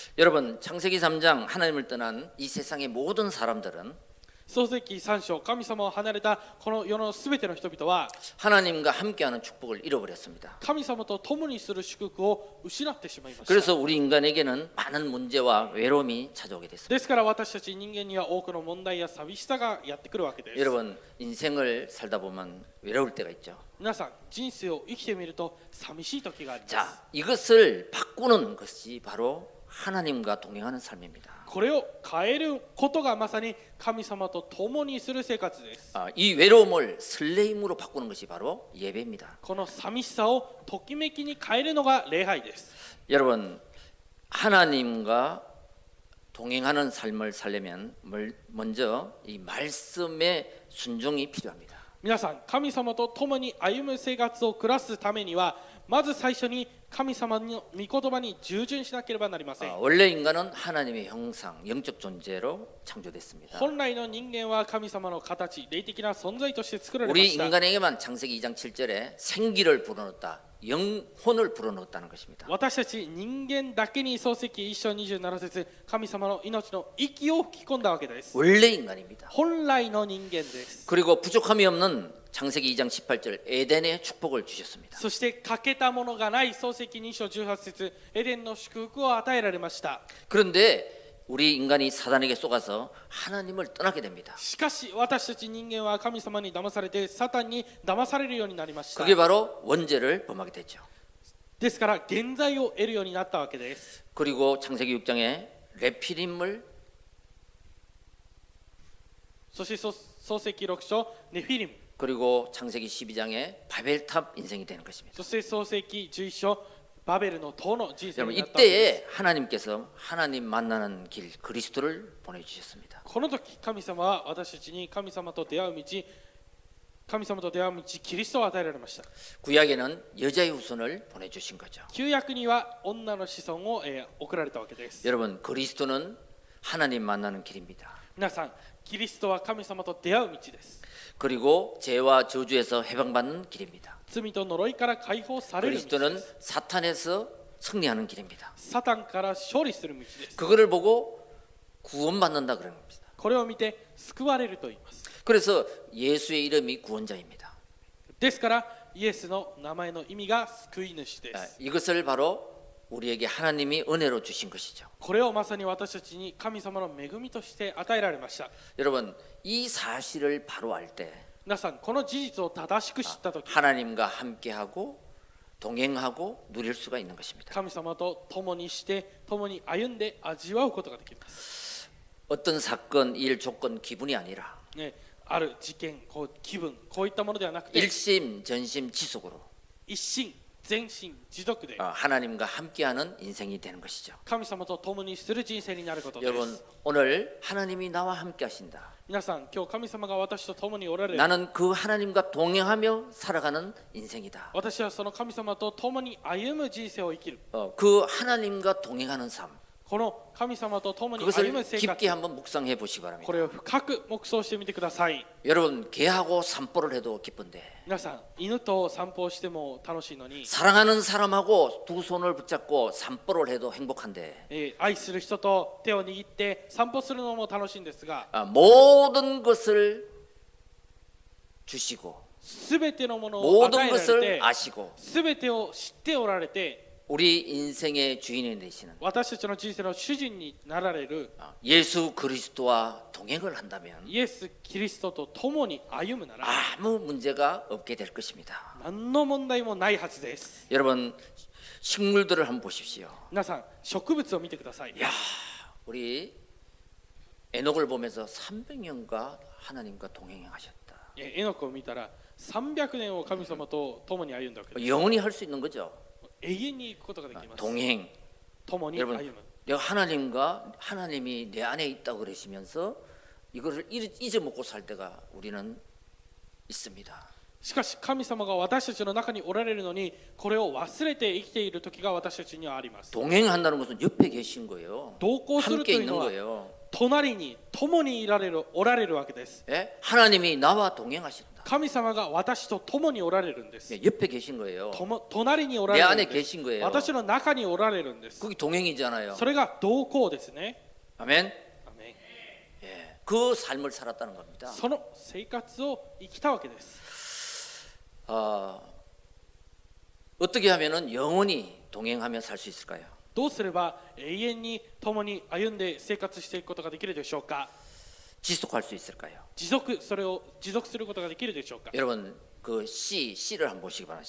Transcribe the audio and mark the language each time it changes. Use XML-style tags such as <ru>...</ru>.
<ko>여러분 창세기 3장 하나님을 떠난 이 세상의 모든 사람들은</ko> <ja>創世記3章、神様を離れたこの世のすべての人々は</ja> <ko>하나님과 함께하는 축복을 잃어버렸습니다.</ko> <ja>神様と共にする祝福を失ってしまいました。</ja> <ko>그래서 우리 인간에게는 많은 문제와 외로움이 찾아오게 됐습니다.</ko> <ja>ですから私たち人間には多くの問題や寂しさがやってくるわけです。</ja> <ko>여러분 인생을 살다 보면 외로울 때가 있죠.</ko> <ja>皆さん人生を生きてみると寂しい時があります。</ja> <ko>자, 이것을 바꾸는 것이 바로 하나님과 동행하는 삶입니다.</ko> <ja>これを変えることがまさに神様と共にする生活です。</ja> <ko>이 외로움을 설레임으로 바꾸는 것이 바로 예배입니다.</ko> <ja>この寂しさをときめきに変えるのが礼拝です。</ja> <ko>여러분 하나님과 동행하는 삶을 살려면 먼저 이 말씀의 순종이 필요합니다.</ko> <ja>皆さん、神様と共に歩む生活を暮らすためには、まず最初に神様の御言葉に従順しなければなりません。</ja> <ko>원래 인간은 하나님의 형상, 영적 존재로 창조됐습니다.</ko> <ja>本来の人間は神様の形、霊的な存在として作られま</ja> <ko>우리</ko> <ja>した。</ja> <ko>인간에게만 창세기 2장 7절에 생기를 불어넣었다, 영혼을 불어넣었다는 것입니다.</ko> <ja>私たち人間だけに創世記1章27節、神様の命の息を吹き込んだわけです。</ja> <ko>원래 인간입니다.</ko> <ja>本来の人間です。</ja> <ko>그리고 부족함이 없는 창세기 2장 18절 에덴의 축복을 주셨습니다.</ko> <ja>そして欠けたものがない創世記2章18節、エデンの祝福を与えられました。</ja> <ko>그런데 우리 인간이 사단에게 속아서 하나님을 떠나게 됩니다.</ko> <ja>しかし私たち人間は神様に騙されてサタンに騙されるようになりました。</ja> <ko>그게 바로 원죄를 범하게 됐죠.</ko> <ja>ですから原罪を得るようになったわけです。</ja> <ko>그리고 창세기 6장에 레피림을</ko> <ja>そして創世記6章ネフィリム、</ja> <ko>그리고 창세기 12장에 바벨탑 인생이 되는 것입니다.</ko> <ja>そして創世記11章バベルの塔の人生</ja> <ko>여러분</ko> <ja>になったわけです。</ja> <ko>이때에 하나님께서 하나님 만나는 길 그리스도를 보내주셨습니다.</ko> <ja>この時神様は私たちに神様と出会う道、神様と出会う道キリストを与えられました。</ja> <ko>구약에는 여자의 후손을 보내주신 거죠.</ko> <ja>旧約には女の子孫を送られたわけです。</ja> <ko>여러분 그리스도는 하나님 만나는 길입니다.</ko> <ja>皆さん、キリストは神様と出会う道です。</ja> <ko>그리고 죄와 저주에서 해방받는 길입니다.</ko> <ja>罪と呪いから解放される道で</ja> <ko>그리스도는</ko> <ja>す。</ja> <ko>사탄에서 승리하는 길입니다.</ko> <ja>サタンから勝利する道です。</ja> <ko>그거를 보고 구원받는다 그런 겁니다.</ko> <ja>これを見て救われると言います。</ja> <ko>그래서 예수의 이름이 구원자입니다.</ko> <ja>ですからイエスの名前の意味が救い主で 아, す。</ja> <ko>이것을 바로 우리에게 하나님이 은혜로 주신 것이죠.</ko> <ja>これをまさに私たちに神様の恵みとして与えられました。</ja> <ko>여러분 이 사실을 바로 알 때</ko> <ja>皆さん、この事実を正しく知ったとき、</ja> <ko>하나님과 함께하고 동행하고 누릴 수가 있는 것입니다.</ko> <ja>神様と共にして共に歩んで味わうことができます。</ja> <ko>어떤 사건, 일, 조건, 기분이 아니라</ko> <ja>ね、ある事件、気分、こういったものではなくて、</ja> <ko>일심, 전심, 지속으로</ko> <ja>一心全身持続で</ja> <ko>하나님과 함께하는 인생이 되는 것이죠.</ko> <ja>神様と共にする人生になることです。</ja> <ko>여러분 오늘 하나님이 나와 함께 하신다.</ko> <ja>皆さん、今日神様が私と共におられる。</ja> <ko>나는 그 하나님과 동행하며 살아가는 인생이다.</ko> <ja>私はその神様と共に歩む人生を生きる。</ja> <ko>그 하나님과 동행하는 삶</ko> <ja>この神様と共に歩</ja> <ko>그것을</ko> <ja>む生</ja> <ko>깊게</ko> <ja>活、</ja> <ko>한번 묵상해 보시기 바랍니다.</ko> <ja>これを深く黙想してみてください。</ja> <ko>여러분 개하고 산보를 해도 기쁜데</ko> <ja>皆さん、犬と散歩をしても楽しいのに、</ja> <ko>사랑하는 사람하고 두 손을 붙잡고 산보를 해도 행복한데</ko> <ja>愛する人と手を握って散歩するのも楽しいんですが、</ja> <ko>모든 것을 주시고</ko> <ja>すべてのものを与</ja> <ko>모든</ko> <ja>えられ</ja> <ko>것을</ko> <ja>て、</ja> <ko>아시고</ko> <ja>すべてを知っておられて、</ja> <ko>우리 인생의 주인이 되시는</ko> <ja>私たちの人生の主人になられる</ja> <ko>예수 그리스도와 동행을 한다면</ko> <ja>イエス・キリストと共に歩むなら</ja> <ko>아무 문제가 없게 될 것입니다.</ko> <ja>何の問題もないはずです。</ja> <ko>여러분 식물들을 한번 보십시오.</ko> <ja>皆さん、植物を見てください。</ja> <ko>야, 우리 에녹을 보면서 300년과 하나님과 동행하셨다.</ko> <ja>エノクを見たら300年を神様と共に歩んだわけです。</ja> <ko>영원히 할 수 있는 거죠.</ko> <ja>永遠に行くことができます。</ja> <ko>동행.</ko> <ja>共に歩</ja> <ko>여러분</ko> <ja>む。</ja> <ko>내가 하나님이 내 안에 있다고 그러시면서 이거를 잊어먹고 살 때가 우리는 있습니다.</ko> <ja>しかし神様が私たちの中におられるのに、これを忘れて生きている時が私たちにはあります。</ja> <ko>동행한다는 것은 옆에 계신 거예요.</ko> <ja>同行すると</ja> <ko>함께</ko> <ja>いう</ja> <ko>있는</ko> <ja>のは</ja> <ko>거예요.</ko> <ja>隣に共におられるわけです。</ja> <ko>예? 하나님이 나와 동행하신다.</ko> <ja>神様が私と共におられるんです。</ja> <ko>예, 옆에 계신 거예요.</ko> <ja>隣におら</ja> <ko>내</ko> <ja>れる</ja> <ko>안에</ko> <ja>んです。</ja> <ko>계신 거예요.</ko> <ja>私の中におられるんです。</ja> <ko>그게 동행이잖아요.</ko> <ja>それが同行ですね。</ja> <ko>아멘.</ko> <ja>アメン。</ja> <ko>예, 그 삶을 살았다는 겁니다.</ko> <ja>その生活を生きたわけです。</ja> <ko>어떻게 하면은 영원히 동행하며 살 수 있을까요?</ko> <ja>どうすれば永遠に共に歩んで生活していくことができるでしょうか。</ja> <ko>지속할 수 있을까요?</ko> <ja>それを持続することができるでしょうか。</ja> <ko>여러분 그 씨를 한번 보시기 바랍니다.</ko>